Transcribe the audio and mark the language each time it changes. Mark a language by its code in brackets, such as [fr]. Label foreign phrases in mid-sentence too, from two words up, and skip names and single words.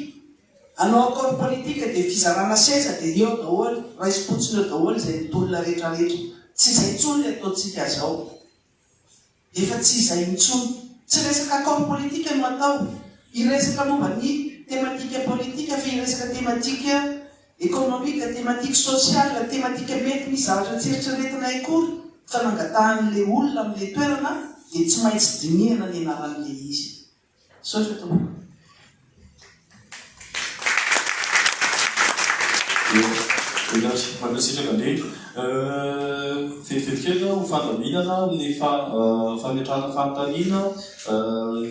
[mg] Anao [fr] accord politique [mg] dia fizarana seza dia eo daholo, raisy-potsiny eo daholo izay mitolona rehetrarehetra. Tsy izay intsony le ataontsika zao. Efa tsy izay intsony. Tsy resaka [fr] accord politique [mg] no atao. Iresaka momba ny [fr] thématique politique [mg] fa iresaka [fr] thématique économique, thématique sociale, thématique [mg] mety misy zavatra tsieritreretina akory fa nangatahan'le olona amin'le toerana dia tsy maintsy dinihana ny anaran'le izy. Sotra tompoko. Mankasitraka indrindra fetivetikely ho fandaminana ny fametrahana fanontaniana ny